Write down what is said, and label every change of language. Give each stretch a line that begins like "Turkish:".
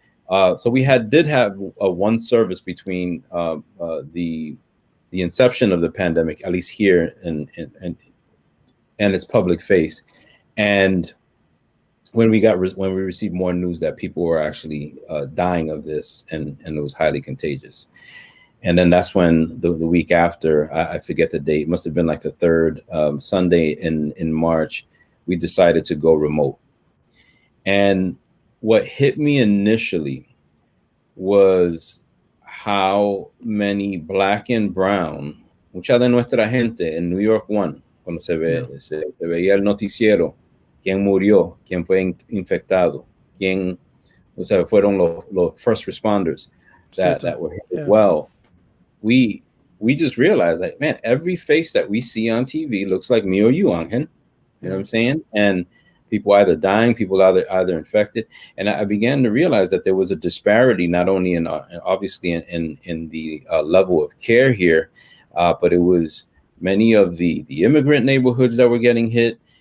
English: So we did have one service between the inception of the pandemic, at least here and its public face, and when we received more news that people were actually dying of this, and it was highly contagious. And then that's when the week after, I forget the date, must have been like the third Sunday in March, we decided to go remote. And what hit me initially was how many Black and brown,
Spanish: mucha de nuestra gente en New York One, cuando se veía el noticiero, quién murió, quién fue infectado, quién, fueron los
English: first responders that were hit as well. We just realized that, man, every face that we see on TV looks like me or you, Angel. You know what I'm saying? And people either dying, people either infected. And I began to realize that there was a disparity, not only in obviously in the level of care here, but it was many of the immigrant neighborhoods that were getting hit.